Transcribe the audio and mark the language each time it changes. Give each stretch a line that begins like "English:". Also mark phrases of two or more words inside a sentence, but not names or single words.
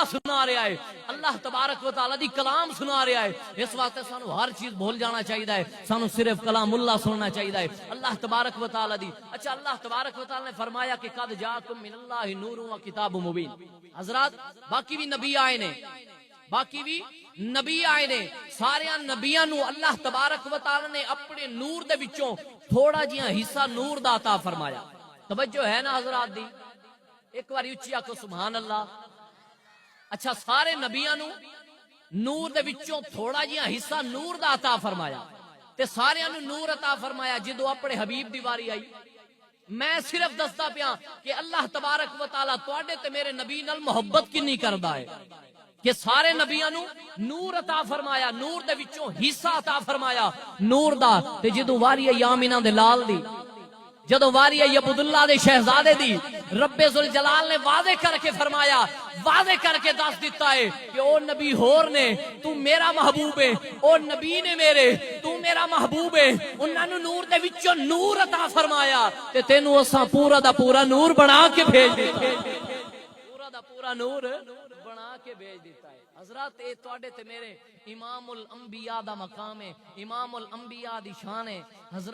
Punjabi: سنا رہا ہے اللہ تبارک و تعالی دی کلام سنا رہا ہے اس واسطے سانو ہر چیز بھول جانا چاہیے سانو صرف کلام اللہ سننا چاہیے اللہ تبارک و تعالی دی اچھا اللہ تبارک و تعالی نے فرمایا کہ
Arabic: قد جاکم من اللہ نور و کتاب مبین
Punjabi: حضرات باقی بھی نبی آئے نے باقی بھی نبی آئے نے سارے نبیاں نو اللہ تبارک و تعالی نے اپنے نور دے وچوں تھوڑا جہا حصہ نور دا عطا فرمایا توجہ ہے نا حضرات دی ایک بار اچھی آکو
Arabic: سبحان اللہ
Punjabi: اچھا سارے نبیاں نو نور دے وچوں تھوڑا جہا حصہ نور دا عطا فرمایا تے سارے نو نور عطا فرمایا جدو اپنے حبیب دی واری آئی میں صرف دستا پیا کہ اللہ تبارک و تعالی تواڈے تے میرے نبی نال محبت کنی کردا ہے کہ سارے نبیاں نو نور عطا فرمایا نور دے وچوں حصہ عطا فرمایا نور دا تے جدو واری آئی آمینہ دے لال دی جدو واری آئی عبداللہ دے شہزادے دی رب ذوالجلال نے واضح کر کے فرمایا واضح کر کے دس دیتا ہے کہ او نبی ہور نے تو میرا محبوب ہے او نبی نے میرے تو میرا محبوب ہے انہاں نو نور دے وچوں نور عطا فرمایا تے تینوں اساں پورا دا پورا نور بنا کے بھیج دیتا پورا دا پورا نور بنا کے بھیج دیتا ہے حضرات اے تواڈے تے میرے
Arabic: امام الانبیاء
Punjabi: دا مقام ہے
Arabic: امام الانبیاء
Punjabi: دی شان ہے حضرات